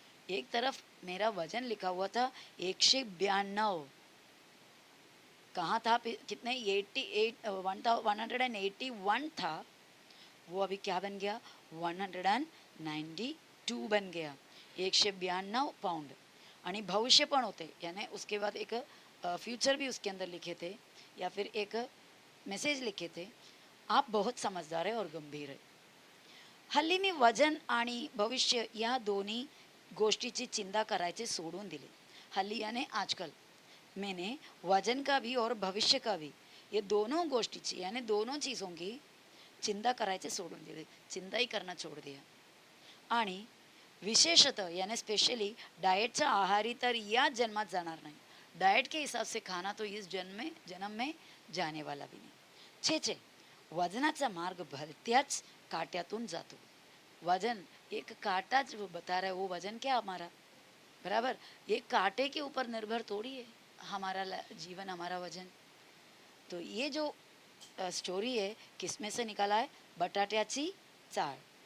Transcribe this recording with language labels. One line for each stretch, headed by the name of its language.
Hindi: एक तरफ मेरा वजन लिखा हुआ था 192, कहाँ था कितने 181 था, वो अभी क्या बन गया 192 बन गया.
Marathi: 192 पाउंड आणि भविष्य पण होते,
Hindi: यानी उसके बाद एक फ्यूचर भी उसके अंदर लिखे थे या फिर एक मैसेज लिखे थे, आप बहुत समझदार है और गंभीर है.
Marathi: हल्ली मी वजन आणि भविष्य या दोन्ही गोष्टीची चिंता करायचे सोडून दिले.
Hindi: हल्ली यानी आजकल मैंने वजन का भी और भविष्य का भी, ये दोनों गोष्टीची यानी दोनों चीज़ों की चिंता
Marathi: करायचे सोडून दिले.
Hindi: चिंता ही करना छोड़ दिया.
Marathi: आणि विशेषतः यानी स्पेशली डाएटच्या आहारी तर या जन्मात जाणार नाही.
Hindi: डाएट के हिसाब से खाना तो इस जन्म में जाने वाला भी नहीं.
Marathi: छे वजनाचा मार्ग भलत्याच काट्यातून जातो.
Hindi: वजन एक कांटा जो बता रहा है, वो वजन क्या हमारा, बराबर ये कांटे के ऊपर निर्भर थोड़ी है हमारा जीवन, हमारा वजन. तो ये जो स्टोरी है किसमें से निकाला है, बटाट्याची चाळ.